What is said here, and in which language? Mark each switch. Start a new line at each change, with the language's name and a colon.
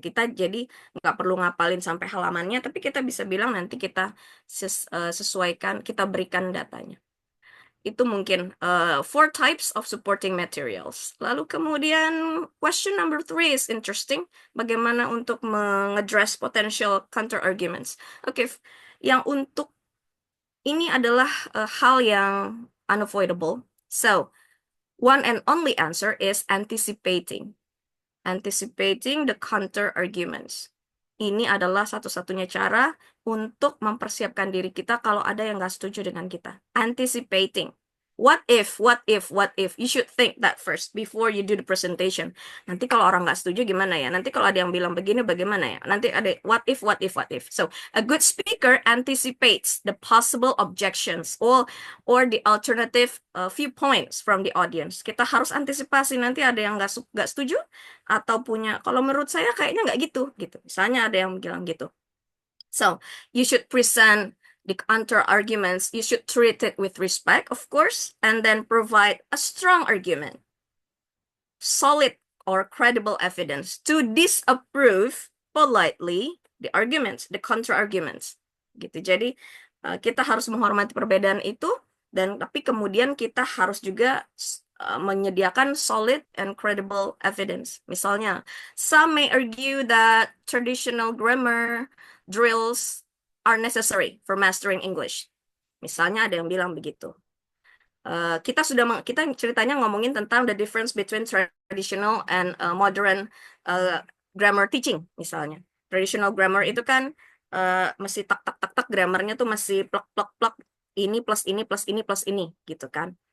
Indonesian: Kita jadi nggak perlu ngapalin sampai halamannya, tapi kita bisa bilang nanti kita sesuaikan, kita berikan datanya.
English: Itu mungkin 4 types of supporting materials.
Indonesian: Lalu kemudian
English: question number 3 is interesting.
Indonesian: Bagaimana untuk mengaddress potential counter arguments. Oke, yang untuk ini adalah hal yang unavoidable.
English: So, one and only answer is anticipating. Anticipating the counter arguments.
Indonesian: Ini adalah satu-satunya cara untuk mempersiapkan diri kita kalau ada yang nggak setuju dengan kita.
English: Anticipating. What if? You should think that first before you do the presentation.
Indonesian: Nanti kalau orang nggak setuju gimana ya? Nanti kalau ada yang bilang begini bagaimana ya? Nanti ada what if.
English: So, a good speaker anticipates the possible objections or the alternative viewpoints from the audience.
Indonesian: Kita harus antisipasi nanti ada yang nggak setuju atau punya, kalau menurut saya kayaknya nggak gitu. Misalnya ada yang bilang gitu.
English: So, you should present the counter arguments, you should treat it with respect, of course, and then provide a strong argument, solid or credible evidence to disapprove politely the arguments, the counter arguments.
Indonesian: Gitu. Jadi kita harus menghormati perbedaan itu, dan tapi kemudian kita harus juga menyediakan
English: solid and credible evidence. Misalnya, some may argue that traditional grammar drills are necessary for mastering English.
Indonesian: Misalnya ada yang bilang begitu. Kita kita ceritanya ngomongin tentang
English: the difference between traditional and modern grammar teaching misalnya.
Indonesian: Traditional grammar itu kan masih tak tak tak tak grammarnya tuh masih plak plak plak ini plus ini plus ini plus ini gitu kan.